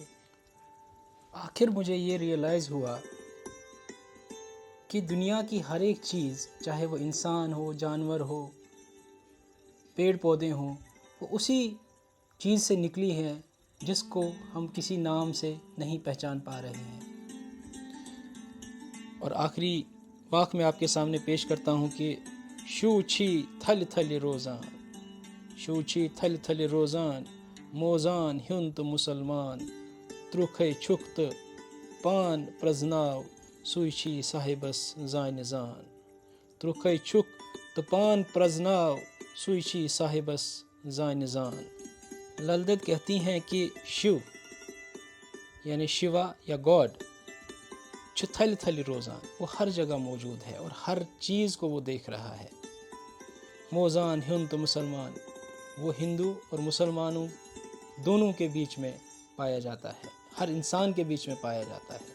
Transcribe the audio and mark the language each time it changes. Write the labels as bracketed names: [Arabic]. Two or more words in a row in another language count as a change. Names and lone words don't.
[Hindi] आखिर मुझे ये रियलाइज़ हुआ कि दुनिया की हर एक चीज़, चाहे वो इंसान हो, जानवर हो, पेड़ पौधे हों, वो उसी चीज़ से निकली है जिसको हम किसी नाम से नहीं पहचान पा रहे हैं। और आखिरी वाक़ में आपके सामने पेश करता हूँ कि [Kashmiri] शू छी थल थल रोज़ान, शू छी थल थल रोज़ान, मोज़ान हुंत मुसलमान, त्रुखे छुख्त पान प्रजनाव, सुईची साहिबस जान जान, त्रुखे छुख्त पान प्रजनाव, सुईची साहिबस जान जान। [Hindi] ललदत कहती हैं कि शिव यानी शिवा या गॉड [Kashmiri] थल थल रोज़ान, [Hindi] वो हर जगह मौजूद है और हर चीज़ को वो देख रहा है। [Kashmiri] मोज़ान हिंद मुसलमान, [Hindi] वो हिंदू और मुसलमानों दोनों के बीच में पाया जाता है, हर इंसान के बीच में पाया जाता है।